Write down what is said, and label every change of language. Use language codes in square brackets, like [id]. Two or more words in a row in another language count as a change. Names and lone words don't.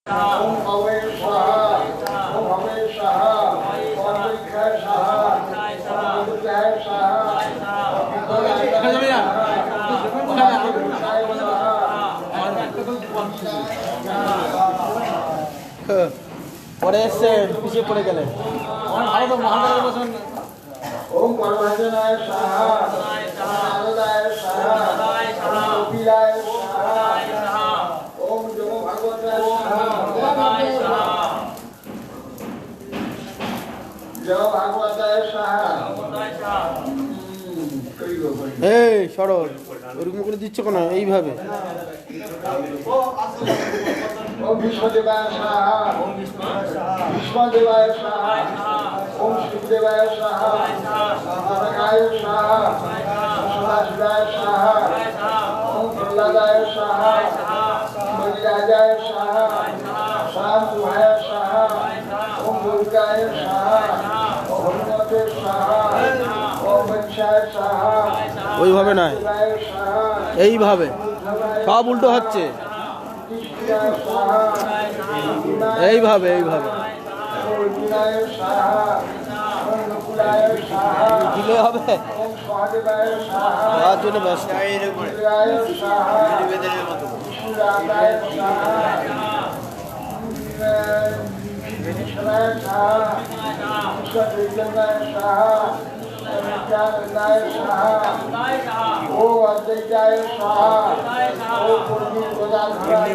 [sa] ओम भवे स्वाहा ओम भवे स्वाहा ओम विद्याय स्वाहा ओम विद्याय स्वाहा [bn] পরে এসে পিছিয়ে পড়ে গেলেন। [sa] ओम परमहंसनाय स्वाहा नारदाय स्वाहा ओम कपिलाय स्वाहा ओम जमो भगवताय स्वाहा जय भगवताय स्वाहा। [bn] এই সরল ওরকম করে দিচ্ছ কেন এইভাবে? [sa] ओम विश्वदेवाय स्वाहा ओम विश्वदेवाय स्वाहा ओम शिवदेवाय स्वाहा तारकाय स्वाहा सदाशिवाय स्वाहा ओम प्रहलादाय स्वाहा बलिराजाय स्वाहा शांतुभाय स्वाहा ओम दुर्गाय स्वाहा ओम हनुमते स्वाहा ओम वंशाय स्वाहा [bn] ওইভাবে নয়, এইভাবে সব উল্টো হচ্ছে। এইভাবে এইভাবে দিলে হবে, তার জন্য ব্যস্ত। [sa] ओ अद्वैताय स्वाहा ओ पूर्वी गोदाधराय